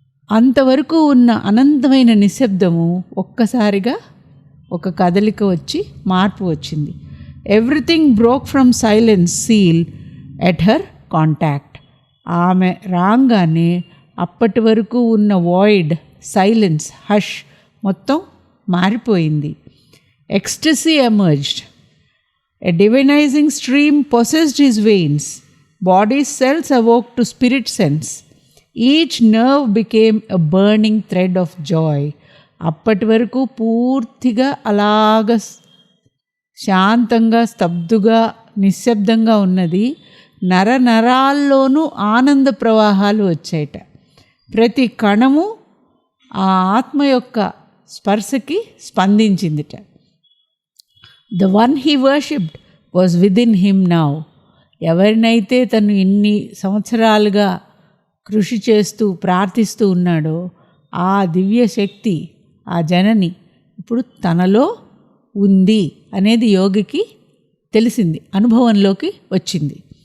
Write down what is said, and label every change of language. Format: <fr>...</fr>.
<te>అంతవరకు ఉన్న అనంతమైన నిశ్శబ్దము ఒక్కసారిగా ఒక కదలిక వచ్చి మార్పు వచ్చింది.</te> <en>Everything broke from silence seal at her contact.</en> <te>ఆమె రాగానే అప్పటి వరకు ఉన్న వాయిడ్, సైలెన్స్, హష్ మొత్తం మారిపోయింది.</te> <en>Ecstasy emerged. A divinizing stream possessed his veins. Body's cells awoke to spirit sense. Each nerve became a burning thread of joy.</en> <te>అప్పటి వరకు పూర్తిగా అలాగ శాంతంగా, స్తబ్దుగా, నిశ్శబ్దంగా ఉన్నది నరాల్లోనూ ఆనంద ప్రవాహాలు వచ్చాయట. ప్రతి కణము ఆ ఆత్మ యొక్క స్పర్శకి స్పందించిందిట.</te> <en>The one he worshipped was within him now.</en> <te>ఎవరినైతే తను ఇన్ని సంవత్సరాలుగా కృషి చేస్తూ ప్రార్థిస్తూ ఉన్నాడో ఆ దివ్య శక్తి, ఆ జనని ఇప్పుడు తనలో ఉంది అనేది యోగికి తెలిసింది, అనుభవంలోకి వచ్చింది.</te>